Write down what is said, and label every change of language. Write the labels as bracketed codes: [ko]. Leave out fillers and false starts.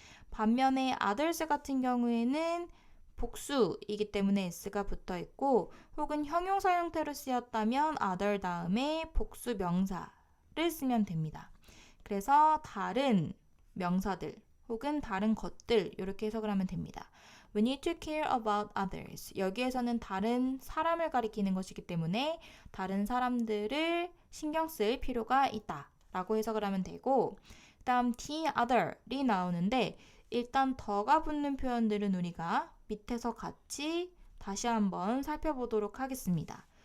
[ko] 반면에 others 같은 경우에는 복수이기 때문에 s가 붙어 있고 혹은 형용사 형태로 쓰였다면 other 다음에 복수 명사를 쓰면 됩니다. 그래서 다른 명사들 혹은 다른 것들 이렇게 해석을 하면 됩니다. [en] We need to care about others. [ko] 여기에서는 다른 사람을 가리키는 것이기 때문에 다른 사람들을 신경 쓸 필요가 있다 라고 해석을 하면 되고 그 다음 the other이 나오는데 일단 더가 붙는 표현들은 우리가 밑에서 같이 다시 한번 살펴보도록 하겠습니다.